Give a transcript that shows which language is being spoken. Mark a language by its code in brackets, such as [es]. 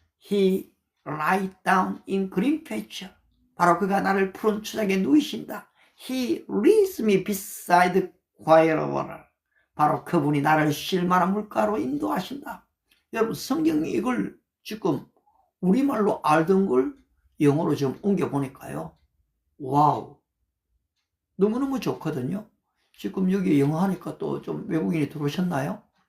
[en] He lie down in green pasture. [ko] 바로 그가 나를 푸른 추장에 누이신다. [en] He leads me beside quiet water. [ko] 바로 그분이 나를 쉴 만한 물가로 인도하신다. 여러분 성경이 이걸 지금 우리말로 알던 걸 영어로 좀 옮겨보니까요. 와우, 너무너무 좋거든요. 지금 여기 영어 하니까 또 좀 외국인이 들어오셨나요?